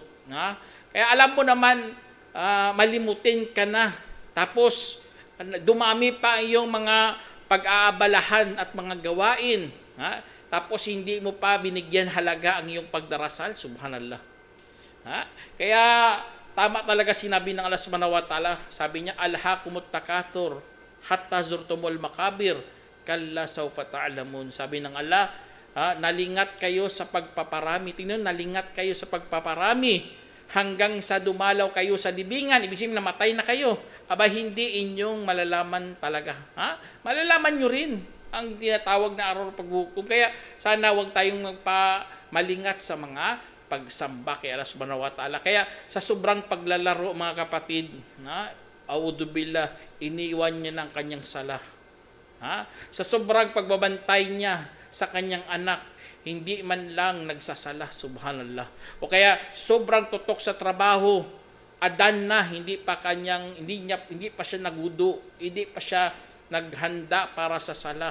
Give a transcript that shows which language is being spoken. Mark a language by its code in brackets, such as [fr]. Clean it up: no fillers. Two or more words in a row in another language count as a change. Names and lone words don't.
[tl] Kaya alam mo naman, malimutin ka na. Tapos, dumami pa iyong mga pag-aabalahan at mga gawain. Tapos, hindi mo pa binigyan halaga ang iyong pagdarasal. Subhanallah. Kaya, tama talaga sinabi ng Allah [ar] سبحانه وتعالى. [tl] Sabi niya, [ar] ألهاكم التكاثر حتى زرتم المقابر كلا سوف تعلمون. [tl] Sabi ng Allah, nalingat kayo sa pagpaparami. Tingnan, nalingat kayo sa pagpaparami hanggang sa dumalaw kayo sa libingan. Ibig sabihin, namatay na kayo. Aba, hindi inyong malalaman talaga. Malalaman nyo rin ang tinatawag na araw ng paghukom. Kaya sana huwag tayong malingat sa mga pagsamba kay Allah [ar] سبحانه وتعالى. [tl] Kaya sa sobrang paglalaro, mga kapatid, audubillah, iniwan niya ng kanyang sala. Sa sobrang pagbabantay niya sa kanyang anak, hindi man lang nagsasala, subhanallah. O kaya sobrang tutok sa trabaho, adan na, hindi pa siya nagudo, hindi pa siya naghanda para sa sala.